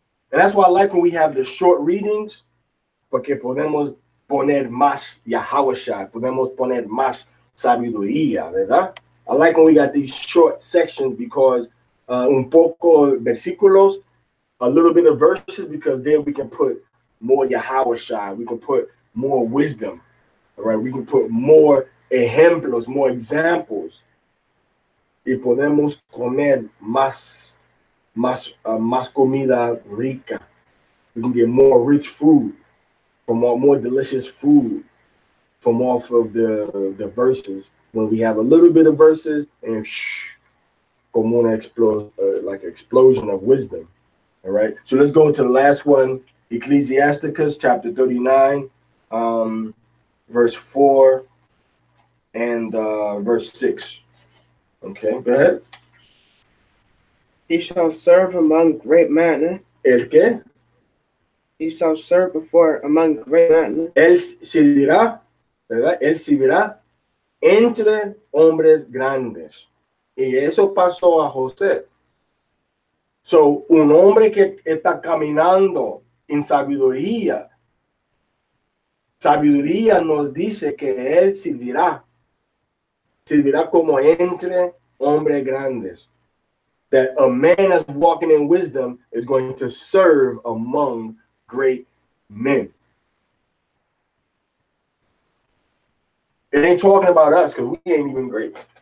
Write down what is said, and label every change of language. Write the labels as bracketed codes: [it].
[en] And that's why I like when we have the short readings, [es] porque podemos poner más Yahushua, podemos poner más sabiduría, ¿verdad? [en] I like when we got these short sections because [es] un poco versículos, [en] a little bit of verses, because then we can put more Yahushua, we can put more wisdom, all right? We can put more [es] ejemplos, [en] more examples, [es] y podemos comer más comida rica. [en] We can get more rich food, from more delicious food from off of the verses. When we have a little bit of verses and [es] como una [en] like an explosion of wisdom. All right. So let's go to the last one, Ecclesiasticus chapter 39, verse 4 and verse 6. Okay, go ahead. He shall serve among great men. [es] ¿El qué? [en] He shall serve before among great men. [es] Él servirá, ¿verdad? Él servirá entre hombres grandes. Y eso pasó a José. So, un hombre que está caminando en sabiduría. Sabiduría nos dice que él servirá como entre hombres grandes. [en] That a man that's walking in wisdom is going to serve among great men. It ain't talking about us because we ain't even great.